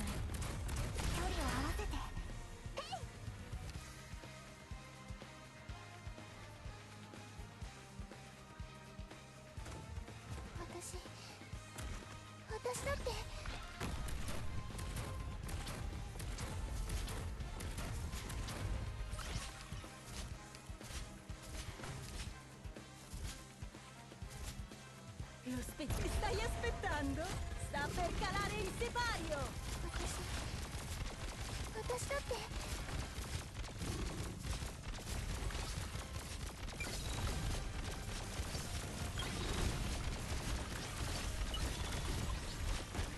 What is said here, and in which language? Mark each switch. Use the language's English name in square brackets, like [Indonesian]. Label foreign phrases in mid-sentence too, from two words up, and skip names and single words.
[Japanese] 距離を合わせて。私だって。 [Italian] Lo stai aspettando? Sta per calare il sipario! [Japanese] 私だって。 [Italian] Io